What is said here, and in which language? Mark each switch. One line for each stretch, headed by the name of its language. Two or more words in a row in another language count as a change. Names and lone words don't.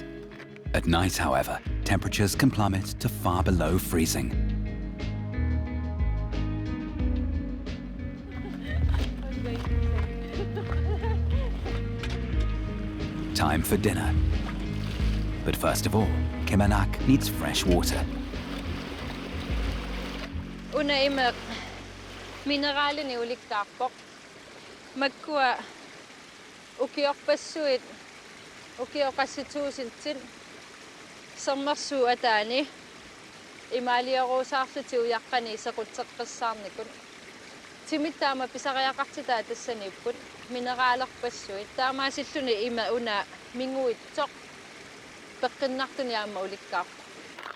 English: At night, however, temperatures can plummet to far below freezing. Time for dinner. But first of all, Kimernak needs fresh water.
Kalaallisut: Unaimer mineralini ulikkaarpoq makkua ukiorpassuit ukiorqassituusinttin sermersuu ataani imaaliaruusaarluti uyaqqani sequtseqqissaarnikun timittaama pisariaqartitaa tassaniipput mineraalerpassuit taamaasilluni ima una minguitsoq peqqinnartuniaama ulikkaarpoq